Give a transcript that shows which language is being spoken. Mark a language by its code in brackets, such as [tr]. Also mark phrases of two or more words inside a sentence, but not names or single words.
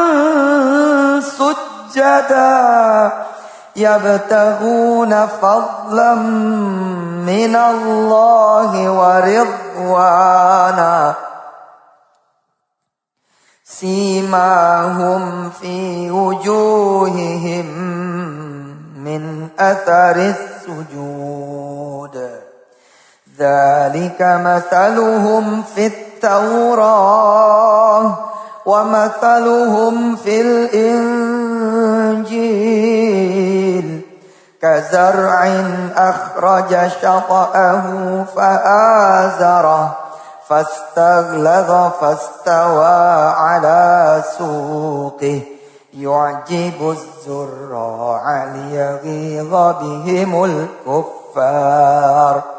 [ar] سجدا يبتغون فضلا من الله ورضوانا سيماهم في وجوههم من أثر السجود. ذلك مثلهم في التوراة ومثلهم في الإنجيل. كزرع أخرج شطأه فآزره فاستغلظ فاستوى على سوقه يعجب الزراع ليغيظ بهم الكفار.